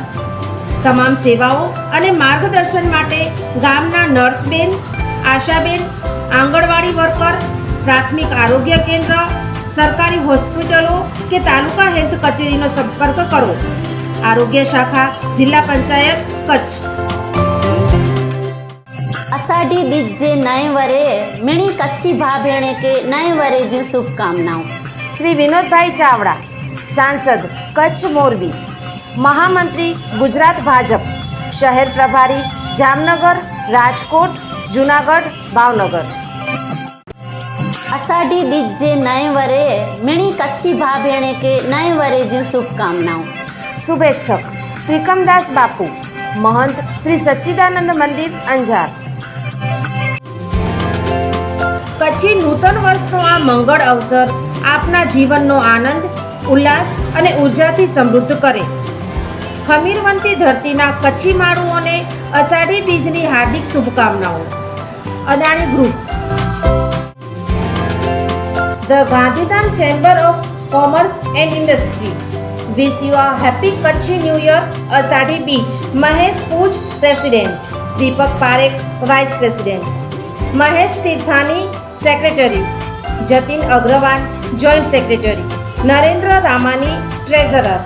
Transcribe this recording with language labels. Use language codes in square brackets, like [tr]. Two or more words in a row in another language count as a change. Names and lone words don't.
[gu] તમામ સેવાઓ અને માર્ગદર્શન માટે ગામના નર્સબેન, આશાબેન, આંગણવાડી વર્કર, પ્રાથમિક આરોગ્ય કેન્દ્ર, સરકારી હોસ્પિટલો કે તાલુકા હેલ્થ કચેરીનો સંપર્ક કરો. આરોગ્ય શાખા, જિલ્લા પંચાયત, કચ્છ. [kfr] अषाढ़ी बीज जे नए वरे मिणी कच्छी भा भेणे के नए वरे जूं शुभकामनाओं. [gu] શ્રી વિનોદભાઈ ચાવડા, સાંસદ, કચ્છ મોરબી. મહામંત્રી, ગુજરાત ભાજપ. શહેર પ્રભારી, જામનગર, રાજકોટ, જુનાગઢ, ભાવનગર. [kfr] अषाढ़ी बीज जे नए वरे मिणी कच्छी भा भेणे के नए वरे जूं शुभकामनाओं. [gu] શુભેચ્છક ત્રિકમદાસ બાપુ, મહંત શ્રી સચ્ચિદાનંદ મંદિર, અંજાર. કચ્છી નૂતન વર્ષનો આ મંગળ અવસર આપના જીવનનો આનંદ, ઉલ્લાસ અને ઉર્જાથી સમૃદ્ધ કરે. ખમીરવંતી ધરતીના કચ્છી માળુઓને અષાઢી બીજની હાર્દિક શુભકામનાઓ. [en] અદાણી ગ્રુપ. ધ ગાંધીધામ ચેમ્બર ઓફ કોમર્સ એન્ડ ઇન્ડસ્ટ્રી wish you a happy Kachhi New Year Asadhi Beach. Mahesh Pooj, President. Deepak Parekh, Vice President. Mahesh Tirthani, Secretary. Jatin Agrawal, Joint Secretary. Narendra Ramani, Treasurer.